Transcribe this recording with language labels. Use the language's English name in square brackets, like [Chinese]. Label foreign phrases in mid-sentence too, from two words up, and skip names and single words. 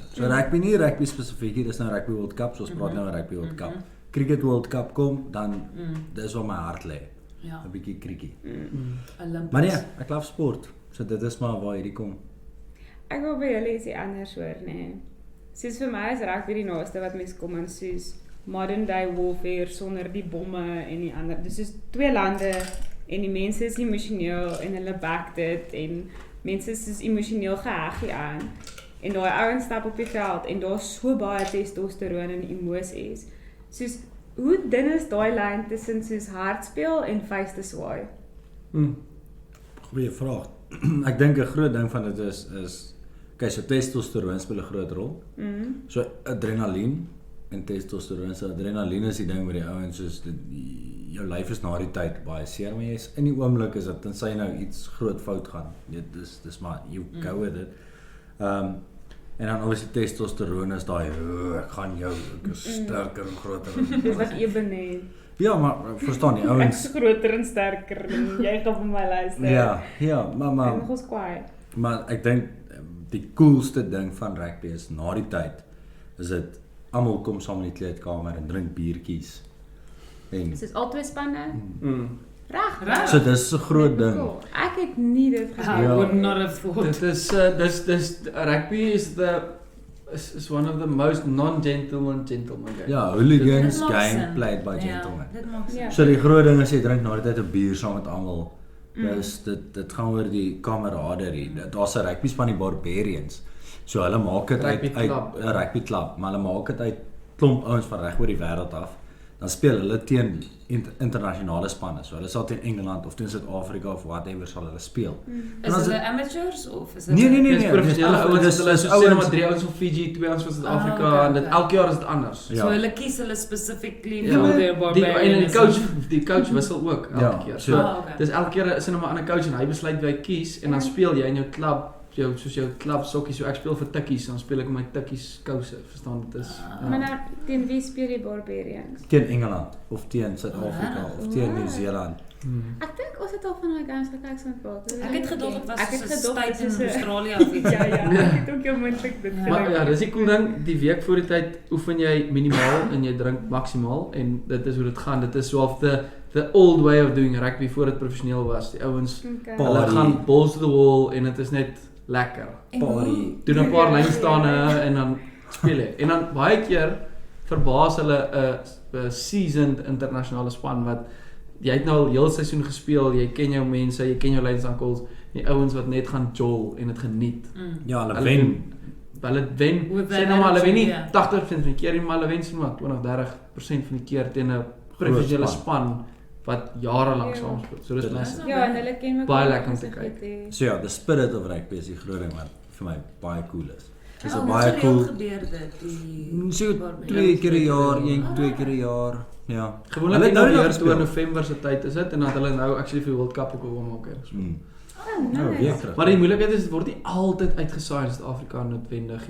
[Afrikaans] So rugby nie rugby spesifiek hier, dis nou rugby World Cup, so ons praat nou oor rugby World Cup. Cricket World Cup kom, dan dis waar my hart lê. Ja, 'n Bietjie kriekie. Olympics. Maar nee, ek love sport. So dit is maar waar hierdie kom. Ek wil by julle ietsie anders hoor, nê. Soos vir my is rugby die naaste wat mense kom aan soos [English] modern day warfare [Afrikaans] sonder die bomme en die ander. Dis soos twee lande en die mense is emosioneel en hulle back dit en mense is emosioneel geheg hieraan. En daai ouens stap op die veld en daar's so baie testosteron en emosies. Soos hoe dun is daai lyn tussen soos hard speel en vuiste swaai? Goeie vraag. Ek dink 'n groot ding van dit is kyk, so testosteron speel 'n groot rol. So adrenalien en testosteron. So adrenalien is die ding met die ouens soos jou lyf is na die tyd baie seer, maar jy's in die oomblik is dit tensy nou iets groot fout gaan. Dis maar [English] you go with it. [Afrikaans] En dan obviously testosteron is daai ek gaan jou ek is sterker en groter. Dis wat eben het. Ja, maar verstaan die Ek ouens. is groter en sterker en jy gaan vir my luister. Ja, maar En ons kwaai. Maar ek dink die coolste ding van rugby is na die tyd is dit almal kom saam in die kleedkamer en drink biertjies. En Dis albei spanne. Reg. so dis 'n groot ding. Cool. Ek het nie dit [English] I [Afrikaans] gedoen. [English] would not have thought. [Afrikaans] Dit is [English] rugby is one of the most non-gentleman game. [Afrikaans] Ja, hooligans Dit maak [English] game [Afrikaans] sin. [English] played by [Afrikaans] Ja, [English] gentlemen. [Afrikaans] dit maak sin. Ja. So die groot ding is jy drink na die tyd 'n bier saam met almal. Dis dit gaan oor die kameraderie. Daar's 'n rugby span die Barbarians. So hulle maak dit uit Rugby 'n rugby klub, maar hulle maak dit uit klomp ouens van reg oor die wêreld af. Dan speel hulle teen internasionale spanne. So hulle sal teen Engeland of teen Suid-Afrika of whatever sal hulle speel. Is hulle amateurs of is dit Nee. Dis professionele ouens, hulle is so sê maar 3 ouens van Fiji, 2 ouens van Suid-Afrika okay, en dit okay. elke jaar is dit anders. Ja. So hulle kies hulle specifically Ja, [English] for their [Afrikaans] en [English] barbarians. [Afrikaans] die coach wissel ook elke keer. So Okay. dis elke keer is 'n ander coach en hy besluit wie hy kies en dan speel jy in jou klub soos jou klub sokkies. So ek speel vir tikkies, dan speel ek met my tikkies kouse, verstaan dit is. Maar nou, teen wie speel die Barbarians? Teen Engeland of teen Suid-Afrika of teen Nieu-Seeland. Ek dink ons het al van daai games gekyk so 'n paar. Ek het gedog dit was Ek het soos 'n gedog tyd dit is in 'n- Australië of iets. Ja, ek het ook jou moontlik dit gedink. Maar ja, dis die cool ding, die week voor die tyd oefen jy minimaal en jy drink maksimaal en dit is hoe dit gaan. Dit is so [English] of the old way of doing rugby [Afrikaans] voor dit professioneel was. Die ouens Okay. hulle Party. gaan [English] balls to the wall [Afrikaans] en dit is net lekker. En Party. hoe- Doen 'n paar Ja, lynstane en dan speel jy. En dan baie keer verbaas hulle 'n seasoned internasionale span wat jy het nou al heel seisoen gespeel, jy ken jou mense, jy ken jou lynsankels, die ouens wat net gaan jol en dit geniet. Ja, hulle Hulle wen. Hulle wen. [English] With [Afrikaans] Sê [English] that [Afrikaans] nou maar hulle wen nie [English] attitude, [Afrikaans] 80% van die keer nie, maar hulle wen sien maar 20-30% van die keer teen 'n professionele span wat jare lank Ja. saam speel. So dis Dit is- nice. Ja, en hulle ken mekaar. Baie lekker om as te ek kyk. dit het. So ja, [English] the spirit of rugby [Afrikaans] is die groot ding wat vir my baie cool is. Dis 'n Oh, baie hoe cool. gebeur dit die So Barbarians? 2 keer 'n jaar, 1-2 keer 'n jaar. Ja. Gewoonlik Hulle nou het nou weer nog toe gespeel. November se tyd is dit en dan het hulle nou actually vir World Cup ook al maak het. Nou, nice. weer terug. Maar die moeilikheid is dit word nie altyd uitgesaai in Suid-Afrika noodwendig nie.